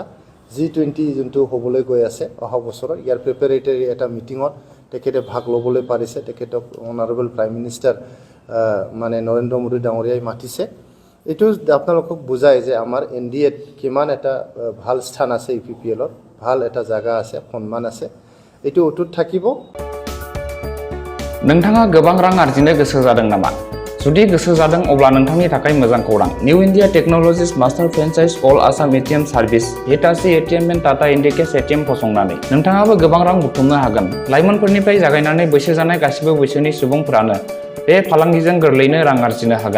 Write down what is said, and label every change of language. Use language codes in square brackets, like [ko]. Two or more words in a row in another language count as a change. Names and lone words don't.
[as] G20 যোনটো হ'বলৈ গৈ আছে অহা বছৰত, ইয়াৰ প্ৰিপেৰেটৰী এটা মিটিঙত তেখেতে ভাগ ল'বলৈ পাৰিছে। তেখেতক [en] honourable prime minister [as] মানে নৰেন্দ্ৰ মোদী ডাঙৰীয়াই মাতিছে। এইটো আপোনালোকক বুজায় যে আমাৰ NDAত কিমান এটা ভাল স্থান আছে, UPPLৰ ভাল এটা জায়গা আছে, সন্মান আছে। এইটো অটুট থাকিব। [brx] नोंथाङा गोबां रां आर्जिनो गोसो जादों नामा? जुदि गोसो जादों अब्ला नोंथांनि थाखाय मोजां खौरां। निउ इन्डिया टेक्न'लजिस [en] master franchise all Assam ATM service [brx] हिटाची एटिएम एन्ड टाटा इन्डिकेस एटिएम फसंनानै नोंथाङाबो गोबां रां बुथुमनो हागोन। लाइमोनफोरनिफ्राय जागायनानै बैसो जानाय गासिबो बैसोनि सुबुंफोरानो बे फालांगिजों गोरलैनो रां आरजिनो हागोन।